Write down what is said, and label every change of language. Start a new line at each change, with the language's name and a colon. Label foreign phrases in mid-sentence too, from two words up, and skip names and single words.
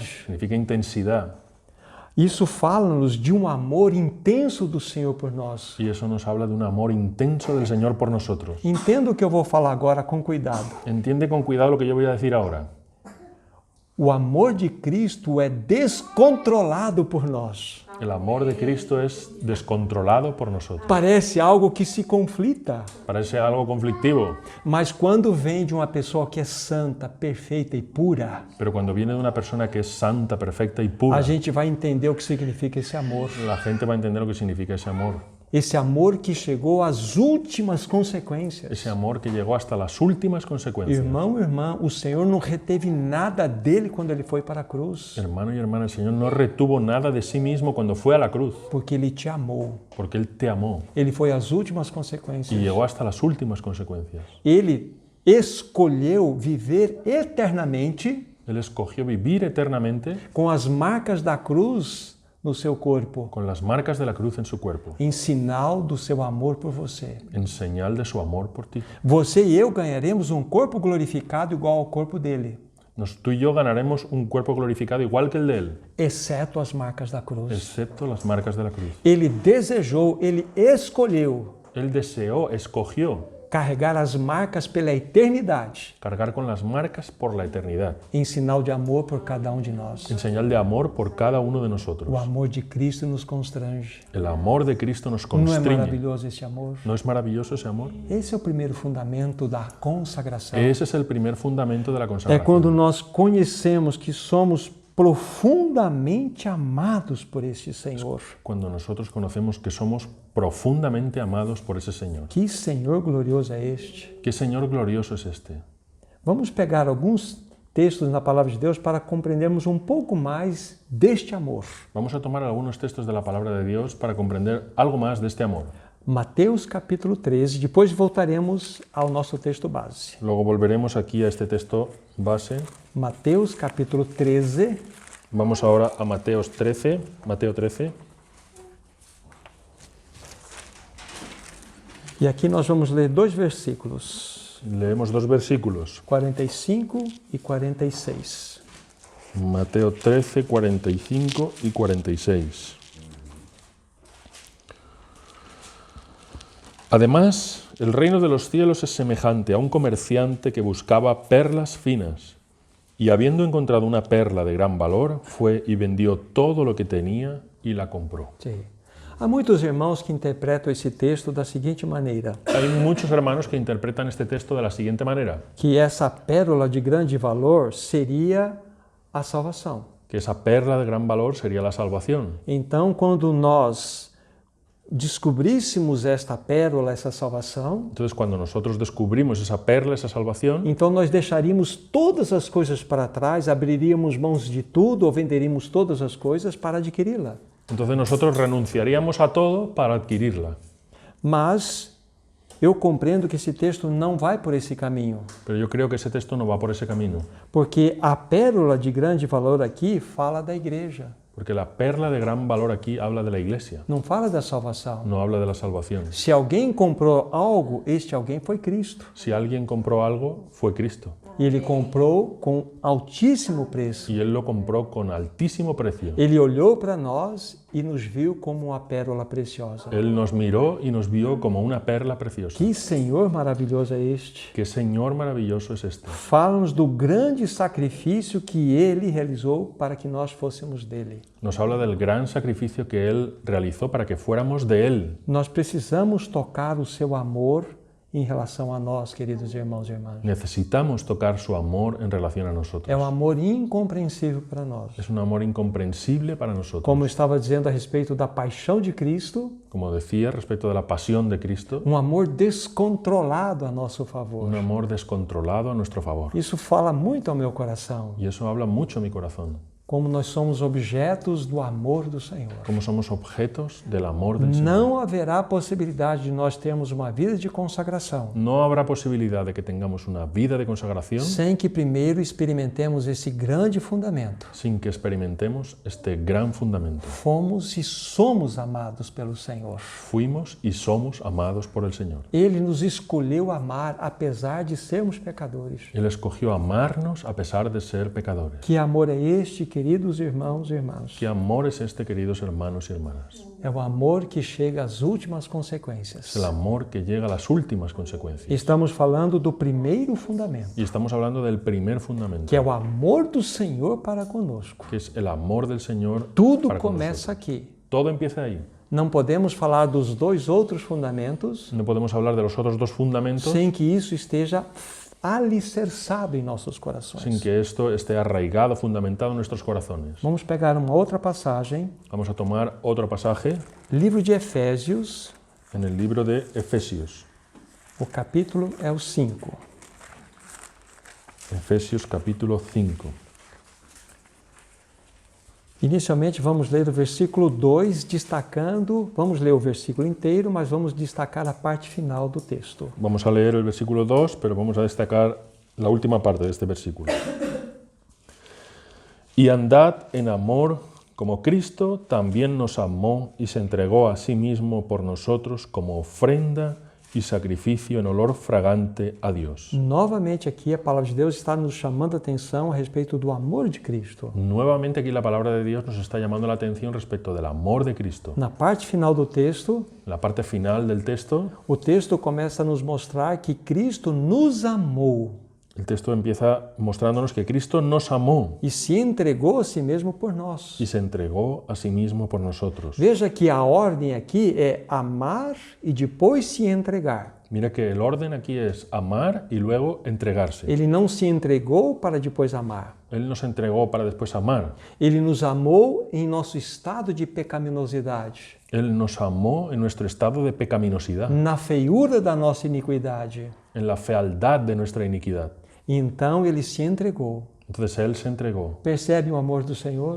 Spanish: Significa intensidad.
Portuguese: Isso fala-nos de um amor intenso do Senhor por nós.
Spanish: Y eso nos habla de un amor intenso del Señor por nosotros.
Portuguese: Entenda o que eu vou falar agora com cuidado.
Spanish: Entiende con cuidado lo que yo voy a decir ahora.
Portuguese: O amor de Cristo é descontrolado por nós.
Spanish: El amor de Cristo es descontrolado por nosotros.
Portuguese: Parece algo que se conflita,
Spanish: Parece algo conflictivo,
Portuguese: mas quando vem de uma pessoa que é santa, perfeita e pura,
Spanish: pero cuando viene de una persona que es santa, perfecta y pura,
Portuguese: a gente vai entender o que significa esse amor.
Spanish: la gente va a entender lo que significa ese amor.
Portuguese: Esse amor que chegou às últimas consequências.
Spanish: Ese amor que llegó hasta las últimas consecuencias.
Portuguese: Irmão, irmã, o Senhor não reteve nada dele quando ele foi para a cruz,
Spanish: Hermano y hermana, el Señor no retuvo nada de sí mismo cuando fue a la cruz,
Portuguese: porque ele te amou.
Spanish: porque Él te amó
Portuguese: Ele foi às últimas
Spanish: y
Portuguese: consequências.
Spanish: llegó hasta las últimas consecuencias.
Portuguese: Ele escolheu viver eternamente
Spanish: Él escogió vivir eternamente
Portuguese: com as marcas da cruz no seu corpo,
Spanish: con las marcas de la cruz en su cuerpo,
Portuguese: em sinal do seu amor por você.
Spanish: en señal de su amor por ti.
Portuguese: Você e eu ganharemos um corpo glorificado igual ao corpo dele,
Spanish: Tú y yo ganaremos un cuerpo glorificado igual que el de Él,
Portuguese: exceto as marcas da cruz.
Spanish: excepto las marcas de la cruz.
Portuguese: Ele desejou, ele escolheu
Spanish: Él deseó, escogió
Portuguese: carregar as marcas pela eternidade,
Spanish: cargar con las marcas por la eternidad,
Portuguese: em sinal de amor por cada um de nós.
Spanish: en señal de amor por cada uno de nosotros.
Portuguese: O amor de Cristo nos constrange.
Spanish: El amor de Cristo nos
Portuguese: Não é
Spanish: constriñe.
Portuguese: maravilhoso esse amor?
Spanish: ¿No es maravilloso ese amor?
Portuguese: Esse é o primeiro fundamento da consagração.
Spanish: Ese es el primer fundamento de la
Portuguese: É
Spanish: consagración.
Portuguese: quando nós conhecemos que somos profundamente amados por este Senhor.
Spanish: Cuando nosotros conocemos que somos profundamente amados por ese Señor.
Portuguese: Que Senhor glorioso é este?
Spanish: ¿Qué Señor glorioso es este?
Portuguese: Vamos pegar alguns textos na palavra de Deus para compreendermos um pouco mais deste amor.
Spanish: Vamos a tomar algunos textos de la palabra de Dios para comprender algo más de este amor.
Portuguese: Mateus capítulo 13, depois voltaremos ao nosso texto base.
Spanish: Luego volveremos aquí a este texto base.
Portuguese: Mateus capítulo 13,
Spanish: Vamos ahora a Mateo 13.
Portuguese: e aqui nós vamos ler dois versículos,
Spanish: Leemos dos versículos.
Portuguese: 45 e 46.
Spanish: Mateo 13, 45 y 46. Además, el reino de los cielos es semejante a un comerciante que buscaba perlas finas, y habiendo encontrado una perla de gran valor, fue y vendió todo lo que tenía y la compró.
Portuguese: Sim. Há muitos irmãos que interpretam esse texto da seguinte maneira,
Spanish: Hay muchos hermanos que interpretan este texto de la siguiente manera,
Portuguese: que essa pérola de grande valor seria a salvação.
Spanish: que esa perla de gran valor sería la salvación.
Portuguese: Então, quando nós descobríssemos esta pérola, essa salvação,
Spanish: Entonces, cuando nosotros descubrimos esa perla, esa salvación,
Portuguese: então nós deixaríamos todas as coisas para trás, abriríamos mãos de tudo ou venderíamos todas as coisas para adquiri-la.
Spanish: entonces nosotros renunciaríamos a todo para adquirirla.
Portuguese: Mas Eu compreendo que esse texto não vai por esse caminho,
Spanish: Pero yo creo que ese texto no va por ese camino,
Portuguese: porque a pérola de grande valor aqui fala da igreja,
Spanish: porque la perla de gran valor aquí habla de la iglesia,
Portuguese: não fala da salvação.
Spanish: no habla de la salvación.
Portuguese: Se alguém comprou algo, este alguém foi Cristo.
Spanish: Si alguien compró algo, fue Cristo,
Portuguese: E ele comprou com altíssimo preço.
Spanish: y Él lo compró con altísimo precio.
Portuguese: Ele olhou para nós e nos viu como uma pérola preciosa.
Spanish: Él nos miró y nos vio como una perla preciosa.
Portuguese: Que Senhor maravilhoso é este!
Spanish: ¡Qué Señor maravilloso es este!
Portuguese: Fala-nos do grande sacrifício que Ele realizou para que nós fôssemos dele.
Spanish: Nos habla del gran sacrificio que Él realizó para que fuéramos de Él.
Portuguese: Nós precisamos tocar o seu amor em relação a nós, queridos irmãos e irmãs.
Spanish: Necesitamos tocar su amor en relación a nosotros.
Portuguese: É um amor incompreensível para nós.
Spanish: Es un amor incomprensible para nosotros.
Portuguese: Como eu estava dizendo a respeito da paixão de Cristo,
Spanish: Como decía respecto de la pasión de Cristo,
Portuguese: um amor descontrolado a nosso favor.
Spanish: un amor descontrolado a nuestro favor.
Portuguese: Isso fala muito ao meu coração,
Spanish: Y eso habla mucho a mi corazón.
Portuguese: como nós somos objetos do amor do Senhor.
Spanish: Como somos objetos del amor del Señor.
Portuguese: Não haverá possibilidade de nós termos uma vida de consagração
Spanish: No habrá posibilidad de que tengamos una vida de consagración
Portuguese: sem que primeiro experimentemos esse grande fundamento.
Spanish: sin que experimentemos este gran fundamento.
Portuguese: Fomos e somos amados pelo Senhor.
Spanish: Fuimos y somos amados por el Señor.
Portuguese: Ele nos escolheu amar apesar de sermos pecadores.
Spanish: Él escogió amarnos a pesar de ser pecadores.
Portuguese: Que amor é este, queridos irmãos e irmãs?
Spanish: ¿Qué amor es este, queridos hermanos y hermanas?
Portuguese: É o amor que chega às últimas
Spanish: Es
Portuguese: consequências.
Spanish: el amor que llega a las últimas consecuencias.
Portuguese: Estamos falando do primeiro fundamento,
Spanish: Y estamos hablando del primer fundamento,
Portuguese: que é o amor do Senhor para conosco.
Spanish: que es el amor del Señor
Portuguese: Tudo
Spanish: para con
Portuguese: começa
Spanish: nosotros.
Portuguese: aqui.
Spanish: Todo empieza ahí.
Portuguese: Não podemos falar dos dois outros fundamentos
Spanish: No podemos hablar de los otros dos fundamentos
Portuguese: sem que isso esteja alicerçado em nossos corações.
Spanish: sin que esto esté arraigado, fundamentado en nuestros corazones.
Portuguese: Vamos pegar uma outra passagem,
Spanish: Vamos a tomar otro pasaje
Portuguese: livro de Efésios,
Spanish: en el libro de Efesios.
Portuguese: o capítulo é o 5.
Spanish: Efesios capítulo 5.
Portuguese: Inicialmente vamos ler o versículo 2, destacando, vamos ler o versículo inteiro, mas vamos destacar a parte final do texto.
Spanish: Vamos a leer el versículo 2, pero vamos a destacar la última parte de este versículo. Y andad en amor como Cristo también nos amó y se entregó a sí mismo por nosotros como ofrenda y sacrificio en olor fragante a Dios.
Portuguese: Novamente aqui a palavra de Deus está nos chamando a atenção a respeito do amor de Cristo.
Spanish: Nuevamente aquí la palabra de Dios nos está llamando la atención respecto del amor de Cristo.
Portuguese: Na parte final do texto,
Spanish: En la parte final del texto,
Portuguese: o texto começa a nos mostrar que Cristo nos amou
Spanish: el texto empieza mostrándonos que Cristo nos amó
Portuguese: e se entregou a si mesmo por nós.
Spanish: y se entregó a sí mismo por nosotros.
Portuguese: Veja que a ordem aqui é amar e depois se entregar.
Spanish: Mira que el orden aquí es amar y luego entregarse.
Portuguese: Ele não se entregou para depois amar.
Spanish: Él nos entregó para después amar.
Portuguese: Ele nos amou em nosso estado de pecaminosidade,
Spanish: Él nos amó en nuestro estado de pecaminosidad,
Portuguese: na feiura da nossa iniquidade.
Spanish: en la fealdad de nuestra iniquidad.
Portuguese: E então ele se entregou.
Spanish: Entonces Él se entregó.
Portuguese: Percebe o amor do Senhor?